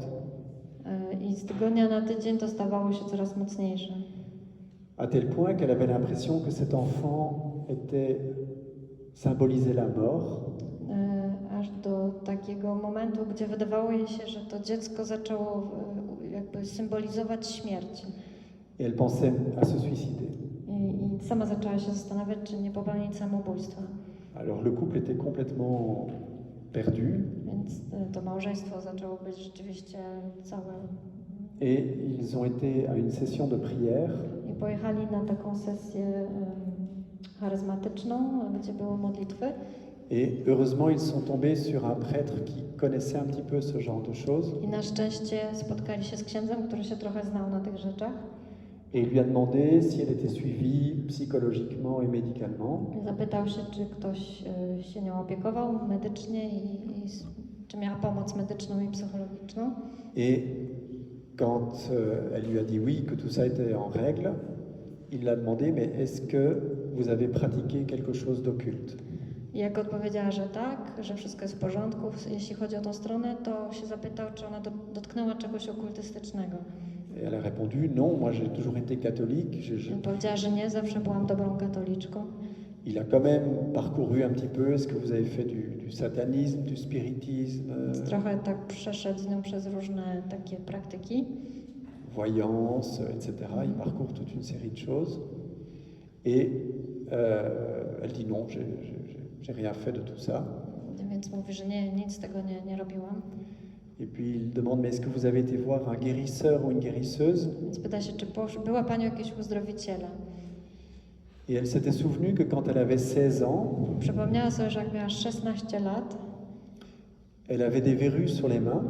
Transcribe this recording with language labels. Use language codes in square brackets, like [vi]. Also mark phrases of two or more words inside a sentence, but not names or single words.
[pl] i z tygodnia na tydzień to stawało się coraz mocniejsze. [fr] à tel point qu'elle avait l'impression que cet enfant symbolisait la mort. [pl] Aż do takiego momentu, gdzie wydawało jej się, że to dziecko zaczęło jakby symbolizować śmierć. [fr] Et elle pensait à se suicider. [pl] I sama zaczęła się zastanawiać, czy nie popełnić samobójstwa. [fr] Alors le couple était complètement perdu. [pl] Więc to małżeństwo zaczęło być rzeczywiście całe. [fr] Et ils ont été à une session de prière. [pl] I pojechali na taką sesję charyzmatyczną, gdzie były modlitwy. [fr] Et heureusement, ils sont tombés sur un prêtre qui connaissait un petit peu ce genre de choses. [pl] I na szczęście spotkali się z księdzem, który się trochę znał na tych rzeczach. [fr] Et il lui a demandé si elle était suivie psychologiquement et médicalement. [pl] Zapytał się, czy ktoś się nią opiekował medycznie i czy miała pomoc medyczną i psychologiczną. [fr] Et quand elle lui a dit oui, que tout ça était en règle, il l'a demandé, mais est-ce que vous avez pratiqué quelque chose d'occulte? [pl] I jak odpowiedziała, że tak, że wszystko jest w porządku, jeśli chodzi o tą stronę, to się zapytał, czy ona dotknęła czegoś okultystycznego. [fr] Et elle a répondu non, moi j'ai toujours été catholique. [pl] Powiedziała, że nie, zawsze byłam dobrą katoliczką. [fr] Il a quand même parcouru un petit peu, est-ce que vous avez fait du satanisme, du spiritisme? [pl] Trochę tak przeszedł z nią przez różne takie praktyki. [fr] Voyance, etc. Il parcourt toute une série de choses. Et elle dit non, j'ai rien fait de tout ça. [pl] Więc mówi, że nie, nic z tego nie robiłam. [fr] Et puis il demande, mais est-ce que vous avez été voir un guérisseur ou une guérisseuse? [pl] Więc pyta się, czy była Pani u jakiegoś uzdrowiciela. [fr] Et elle s'était souvenue que quand elle avait 16 ans, [pl] Przypomniała sobie, że jak miała 16 lat, [fr] elle avait des verrues sur les mains